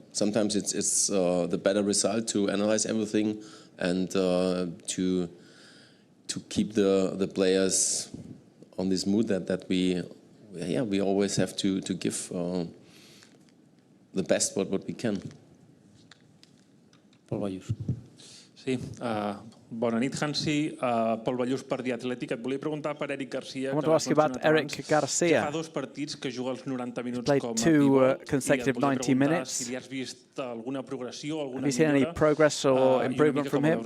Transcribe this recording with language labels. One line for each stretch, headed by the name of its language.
English: Sometimes it's the better result to analyze everything and to keep the players on this mood that we always have to give the best what we can.
Catalan: Pol Ballús. Sí, bona nit, Hansi. Pol Ballús per The Athletic. Et volia preguntar per Eric Garcia.
English: I want to ask you about Eric Garcia.
Catalan: Fa 2 partits que juga els 90 minuts
English: played
Catalan: com a
English: 2 consecutive 90 minutes.
Catalan: Si li has vist alguna progressió, alguna
English: Have you seen any progress or improvement from him?